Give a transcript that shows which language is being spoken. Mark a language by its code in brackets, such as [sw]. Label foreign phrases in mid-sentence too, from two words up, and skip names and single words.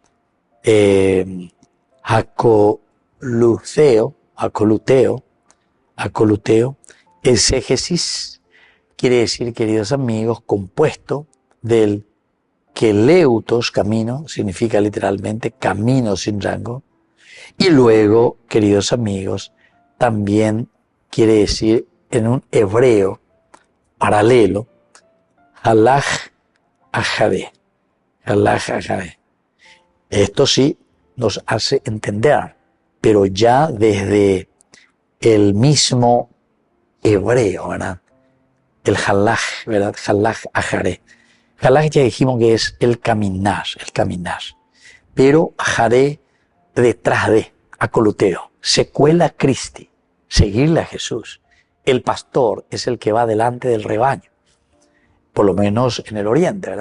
[es] Acoluteo, exégesis, quiere decir, queridos amigos, compuesto del que leutos, camino, significa literalmente camino sin rango, y luego, queridos amigos, también quiere decir en un hebreo paralelo, [he] הלך אחרי. [es] Esto sí nos hace entender, pero ya desde el mismo hebreo, ¿verdad? El halaj, ¿verdad? [he] הלך אחרי. [es] Halaj ya dijimos que es el caminar. Pero ajaré detrás de, acoluteo, [la] secuela Christi, [es] seguirle a Jesús. El pastor es el que va delante del rebaño, por lo menos en el oriente, ¿verdad?